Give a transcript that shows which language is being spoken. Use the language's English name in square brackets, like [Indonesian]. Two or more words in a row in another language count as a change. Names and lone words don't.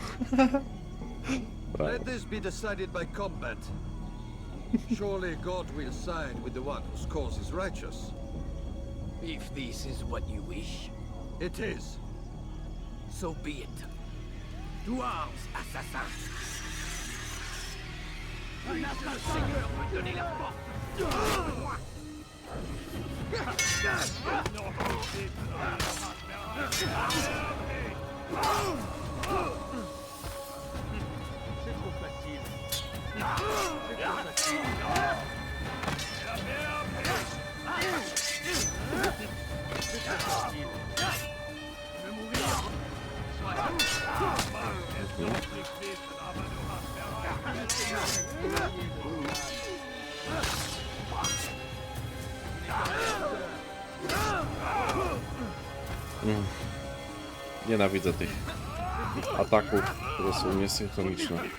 [English] Let this be decided by combat. Surely God will side with the one whose cause is righteous. If this is what you wish, it is. So be it. To arms, assassin. [French] Puisse le Seigneur me donner la force. C'est trop facile. C'est trop facile. C'est trop facile. Je vais mourir. [Polish] Nienawidzę tych ataków, które są niesynchroniczne.